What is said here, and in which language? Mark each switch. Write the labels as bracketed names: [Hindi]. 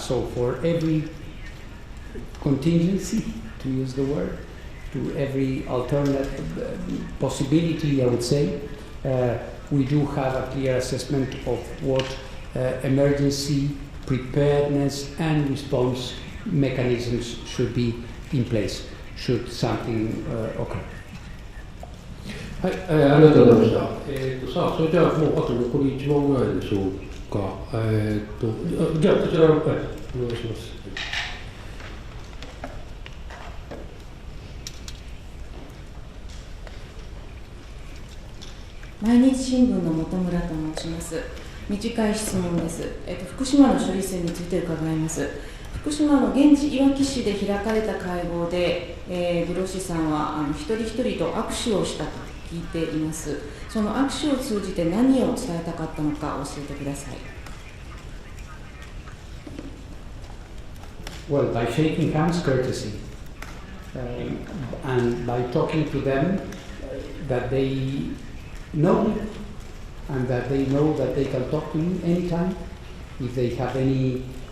[English] So for every contingency, to use the word, to every alternate possibility, I would say, we do have a clear assessment of what emergency preparedness and response mechanisms should be in place should something occur. [Japanese] はい、ありがとうございました。さあ、それではもうあと残り1問ぐらいでしょうか。じゃあこちらの、お願いします。毎日新聞の本村と申します。短い質問です。福島の処理水について伺います。福島の現地いわき市で開かれた会合で、グロッシさんは一人一人と握手をしたと聞いています。その握手を通じて何を伝えたかったのか教えてください。 [English] Well, by shaking hands, courtesy, and by talking to them, that they know me, and that they know that they can talk to me anytime if they have any.